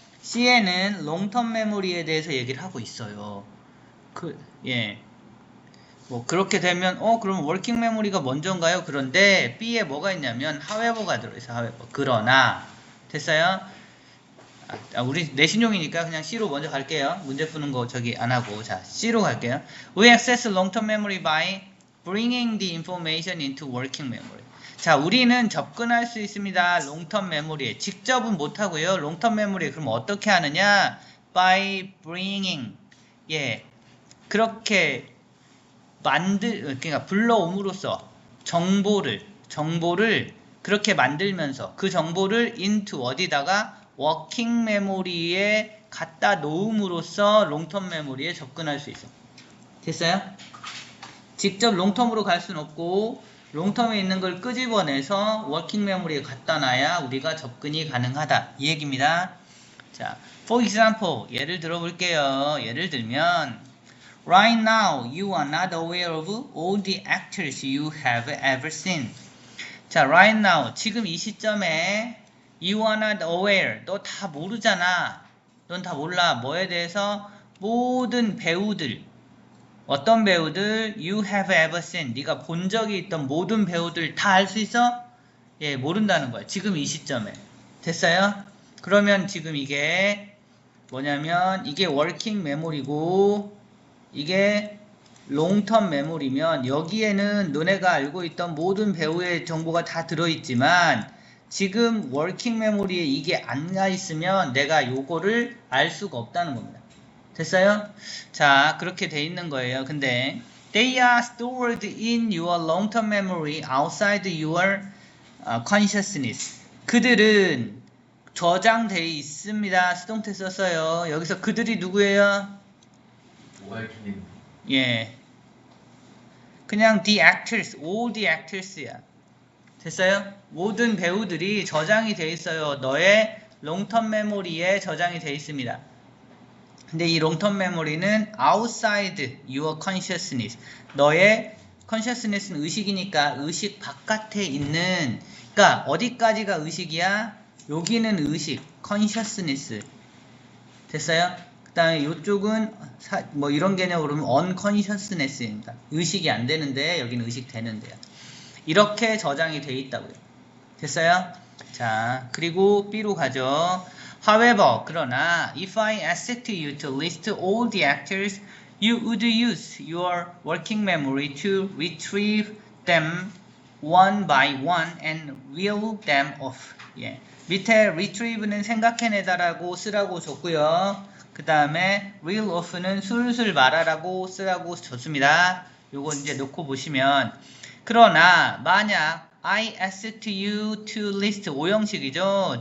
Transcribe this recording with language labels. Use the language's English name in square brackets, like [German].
[Korean] C에는 long-term memory에 대해서 얘기를 하고 있어요. 예. 뭐 그렇게 되면 그럼 working memory가 먼저인가요? 그런데 B에 뭐가 있냐면 however가 들어있어요. however. 그러나 됐어요? 우리 내신용이니까 그냥 C로 먼저 갈게요. 문제 푸는 거 저기 안 하고 자 C로 갈게요. [English] We access long-term memory by bringing the information into working memory. [Korean] 자, 우리는 접근할 수 있습니다. long-term memory에. 직접은 못하고요. long-term memory에 그럼 어떻게 하느냐? [English] by bringing. 예. [Korean] 그렇게 그러니까 불러옴으로써 정보를 그렇게 만들면서 그 정보를 into 어디다가 working memory에 갖다 놓음으로써 long-term memory에 접근할 수 있어. 됐어요? 직접 long-term으로 갈 수는 없고 롱텀에 있는 걸 끄집어내서 워킹 메모리에 갖다 놔야 우리가 접근이 가능하다. 이 얘기입니다. 자, [English] for example, [Korean] 예를 들어 볼게요. 예를 들면 [English] Right now, you are not aware of all the actors you have ever seen. [Korean] 자, [English] right now, [Korean] 지금 이 시점에 [English] You are not aware, [Korean] 너 다 모르잖아. 넌 다 몰라. 뭐에 대해서? 모든 배우들. [English] 어떤 배우들? You have ever seen. [Korean] 네가 본 적이 있던 모든 배우들 다 알 수 있어? 예, 모른다는 거야. 지금 이 시점에. 됐어요? 그러면 지금 이게 뭐냐면 이게 워킹 메모리고 이게 롱텀 메모리면 여기에는 너네가 알고 있던 모든 배우의 정보가 다 들어있지만 지금 워킹 메모리에 이게 안 가 있으면 내가 요거를 알 수가 없다는 겁니다. 됐어요? 자, 그렇게 돼 있는 거예요. [English] 근데 they are stored in your long-term memory outside your consciousness. [Korean] 그들은 저장돼 있습니다. 수동태 썼어요. 여기서 그들이 누구예요? 월킹. 예. [English] 그냥 the actors, all the actors야. [Korean] 됐어요? 모든 배우들이 저장이 돼 있어요. 너의 롱텀 메모리에 저장이 돼 있습니다. 근데 이 롱텀 메모리는 [English] outside your consciousness. [Korean] 너의 consciousness는 의식이니까 의식 바깥에 있는, 그러니까 어디까지가 의식이야? 여기는 의식, consciousness. 됐어요? 그 다음에 이쪽은 뭐 이런 개념으로 보면 unconsciousness입니다. 의식이 안 되는데 여기는 의식 되는데요. 이렇게 저장이 돼 있다고요. 됐어요? 자, 그리고 B로 가죠. [English] However, [Korean] 그러나 [English] if I asked you to list all the actors, you would use your working memory to retrieve them one by one and reel them off. [Korean] 예. 밑에 retrieve는 생각해내다라고 쓰라고 줬고요. 그 다음에 reel off는 술술 말하라고 쓰라고 줬습니다. 요거 이제 놓고 보시면 그러나 만약 [English] I asked you to list [Korean] 5형식이죠.